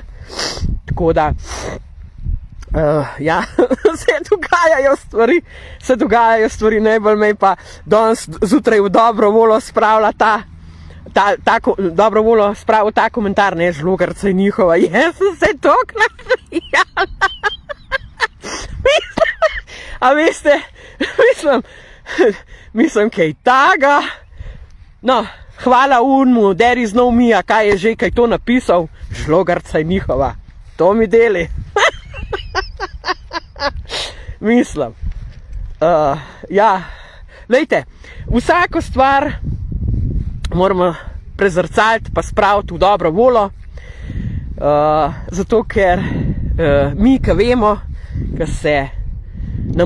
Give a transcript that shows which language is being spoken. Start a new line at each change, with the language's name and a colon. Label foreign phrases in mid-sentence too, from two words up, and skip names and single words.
Slovenian: Tako da ja, se dogajajo stvari, najbolj me pa danes zjutraj v dobro voljo spravila ta komentar, ne, žlogarca je njihova, jaz sem se tok nasmejala. A veste, mislim, kaj taga. No, hvala unmu,
English: there is no me,
Slovenian: kaj je že, kaj to napisal, žlogarca je njihova, to mi deli. Mislim, ja, lejte, vsako stvar moramo prezrcaliti pa spraviti v dobro voljo, zato ker mi, ki vemo, ki se nam